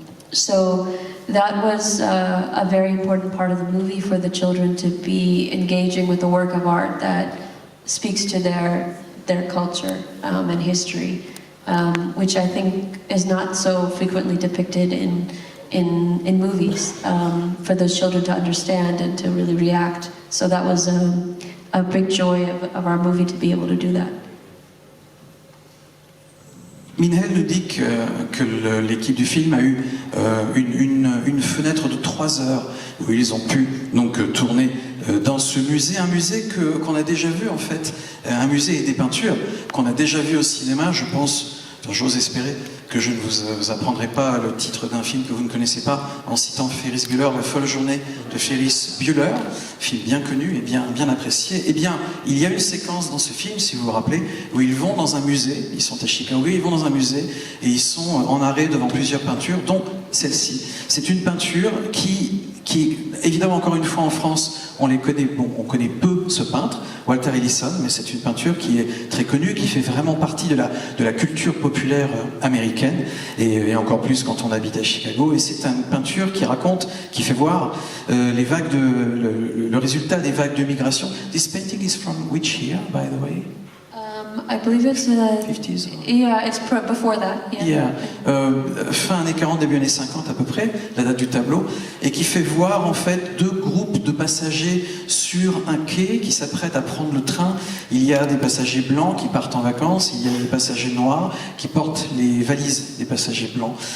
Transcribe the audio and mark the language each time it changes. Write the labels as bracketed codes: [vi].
[en] So that was a very important part of the movie for the children to be engaging with the work of art that speaks to their culture and history, which I think is not so frequently depicted in movies, for those children to understand and to really react. So that was a big joy of our movie to be able to do that. [fr] Minhal nous dit que l'équipe du film a eu une fenêtre de 3 heures où ils ont pu donc tourner dans ce musée, un musée qu'on a déjà vu en fait, un musée et des peintures qu'on a déjà vu au cinéma, je pense Alors, j'ose espérer que je ne vous apprendrai pas le titre d'un film que vous ne connaissez pas en citant Ferris Bueller, La folle journée de Ferris Bueller, film bien connu et bien apprécié. Eh bien, il y a une séquence dans ce film, si vous vous rappelez, où ils vont dans un musée, ils sont à Chicago, ils vont dans un musée et ils sont en arrêt devant plusieurs peintures, dont celle-ci. C'est une peinture qui, évidemment, encore une fois en France, on connaît peu ce peintre, Walter Ellison, mais c'est une peinture qui est très connue, qui fait vraiment partie de la culture populaire américaine, et encore plus quand on habite à Chicago. Et c'est une peinture qui fait voir le résultat des vagues de migration. [en] This painting is from which year, by the way? I believe it's 50s. Yeah, it's before that. Yeah. [fr] Fin années 40, début années 50 à peu près, la date du tableau, et qui fait voir en fait deux groupes de passagers sur un quai qui s'apprêtent à prendre le train. Il y a des passagers blancs qui partent en vacances, il y a des passagers noirs qui portent les valises des passagers blancs.